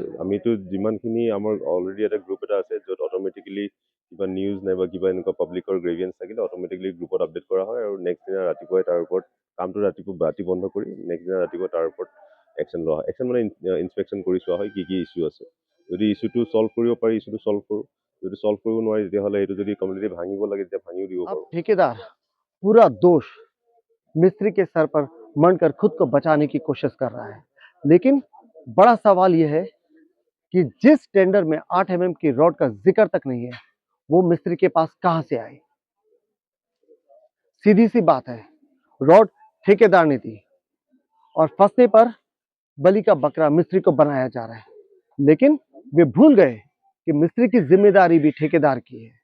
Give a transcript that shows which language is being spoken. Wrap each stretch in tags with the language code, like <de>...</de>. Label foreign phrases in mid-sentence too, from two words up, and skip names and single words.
<as>আমিতো যিমানখিনি আমাৰ অলৰেডি এটা গ্ৰুপ এটা আছে, য'ত অট'মেটিকেলি কিবা নিউজ নাইবা কিবা এনেকুৱা</as> <en>public grievance</en> <as>থাকিলে অট'মেটিকেলি</as> <en>group update</en> <as>কৰা হয়, আৰু নেক্সট দিনা ৰাতিপুৱাই তাৰ ওপৰত কামটো ৰাতি বন্ধ কৰি নেক্সট দিনা ৰাতিপুৱা তাৰ ওপৰত একশ্যন লোৱা হয়। একশ্যন মানে ইনস্পেকশ্যন কৰি চোৱা হয় কি কি ইছ্যু আছে। যদি</as> <en>issue solve</en> <as>কৰিব পাৰি,</as> <en>issue solve</en> <as>কৰোঁ। যদি ছল্ভ কৰিব নোৱাৰি, তেতিয়াহ'লে এইটো যদি কমপ্লিটলি ভাঙিব লাগে, তেতিয়া ভাঙিও দিব পাৰোঁ।</as> <hi>ठेकेदार पूरा दोष मिस्त्री के सर पर मढ़कर खुद को बचाने की कोशिश कर रहा है, लेकिन बड़ा सवाल यह है कि जिस टेंडर में 8 mm की रॉड का जिक्र तक नहीं है, वो मिस्त्री के पास कहां से आई? सीधी सी बात है, रॉड ठेकेदार ने दी और फंसने पर बलि का बकरा मिस्त्री को बनाया जा रहा है, लेकिन वे भूल गए कि मिस्त्री की जिम्मेदारी भी ठेकेदार की है।</hi>